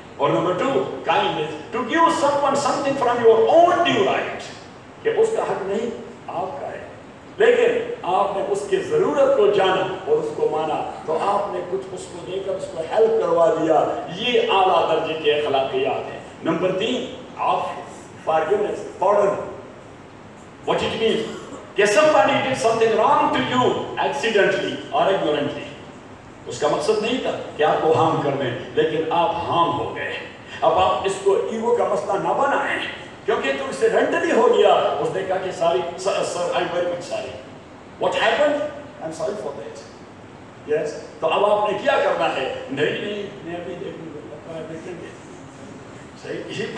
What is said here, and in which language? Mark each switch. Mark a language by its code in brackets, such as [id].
[ur] اور number two [en] kindness, to give someone something from your own due right, [ur] کہ اس کا حق نہیں آپ کا ہے لیکن آپ نے اس کی ضرورت کو جانا اور اس کو مانا تو آپ نے کچھ اس کو دے کر اس کو ہیلپ کروا دیا, یہ اعلیٰ درجے کے اخلاقیات ہیں. [en] Number تین forgiveness, pardon. What it means? کہ somebody did something wrong to you accidentally or ignorantly. [ur] اس کا مقصد نہیں تھا کہ آپ کو ہارم کرنے, لیکن آپ ہارم ہو گئے, اب آپ اس کو ایگو کا مسئلہ نہ بنائیں کیونکہ تو اسے رینڈلی ہو گیا. [en] اس نے کہا کہ sorry sir I very much sorry, what happened, I am sorry for that. [ur] یس, تو اب آپ نے کیا کرنا ہے؟ نہیں نہیں میں ابھی دیکھوں گا, دیکھیں گے. صحیح.